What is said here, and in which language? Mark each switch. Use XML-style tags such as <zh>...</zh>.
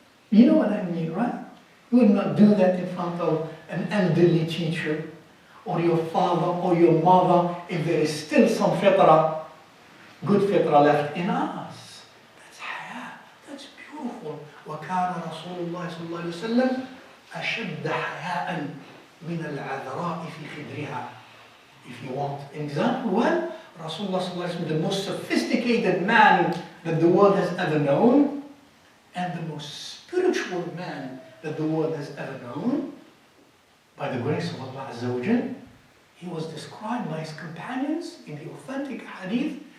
<en>You know what I mean, right? You would not do that in front of an elderly teacher, or your father, or your mother, if there is still some fitrah, good fitrah left in us. That's haya, that's beautiful.</en> <ar>وَكَانَ رَسُولُ اللَّهِ صَلَّى اللَّهُ عَلَيْهِ وَسَلَّمَ أشد حياء من العذراء في خدرها.</ar> <en>If you want an example, well, Rasulullah sallallahu alaihi wasallam, the most sophisticated man that the world has ever known, and the most spiritual man that the world has ever known, by the grace of Allah Azza wa Jal, he was described by his companions in the authentic hadith.</en>